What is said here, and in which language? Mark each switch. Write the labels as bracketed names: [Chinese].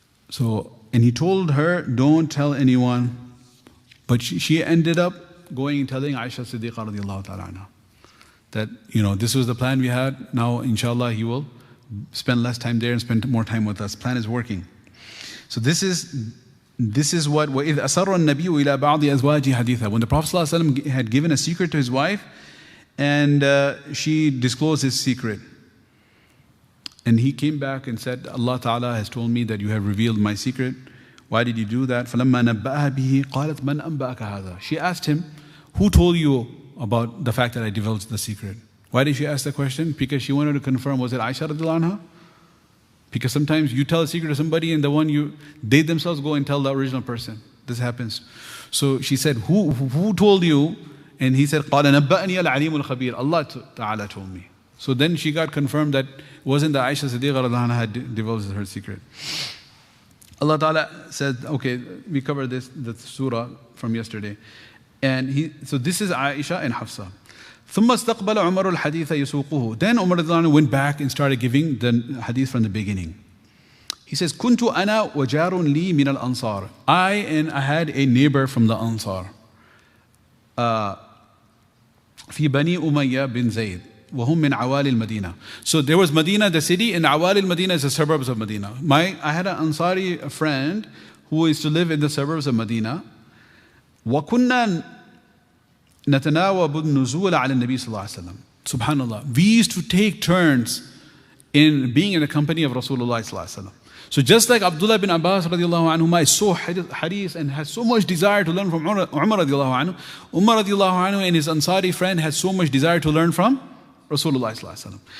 [English] So, and he told her, don't tell anyone. But she ended up going and telling Aisha Siddiqa radiallahu ta'ala anha that, this was the plan we had. Now, inshallah, he will spend less time there and spend more time with us. Plan is working. So this is what [Arabic] وَإِذْ أَسَرَّ النَّبِيُّ إِلَى بَعْضِ أَزْوَاجِ حَدِيثًا. [English] When the Prophet ﷺ had given a secret to his wife and she disclosed his secret. And he came back and said, Allah Ta'ala has told me that you have revealed my secret. Why did you do that? [Arabic] فَلَمَّا نَبَّأَهَا بِهِ قَالَتْ مَنْ أَنْبَأَكَ هَذَا. [English] She asked him, who told you about the fact that I divulged the secret? Why did she ask the question? Because she wanted to confirm, was it Aisha radiallahu anha? Because sometimes you tell a secret to somebody and they themselves go and tell the original person. This happens. So she said, who told you? And he said, [Arabic] قَالَ نَبَّأَنِيَ الْعَلِيمُ الْخَبِيرُ. [English] Allah Ta'ala told me. So then she got confirmed that it wasn't that Aisha Siddiqa radiallahu anha had divulged her secret. Allah Ta'ala said, okay, we covered the surah from yesterday. And so this is Aisha and Hafsa. [Arabic] ثم استقبل عمر الحديث يسوقه. [English] Then Umar went back and started giving the hadith from the beginning. He says, [Arabic] كنت أنا وجار لي من الأنصار. [English] I had a neighbor from the Ansar. [Arabic] في بني أمية بن زيد. وهم من عوالي المدينة. [English] So there was Medina, the city, and عوالي المدينة is the suburbs of Medina. I had an Ansari friend who used to live in the suburbs of Medina. [Arabic] وكنا نتناوب النزول على النبي صلى الله عليه وسلم. [English] Subhanallah. We used to take turns in being in the company of Rasulullah sallallahu alaihi wasallam. So just like Abdullah bin Abbas radiallahu anhu is so haris and has so much desire to learn from Umar radiallahu anhu, Umar radiallahu anhu and his Ansari friend had so much desire to learn from Rasulullah sallallahu alaihi wasallam.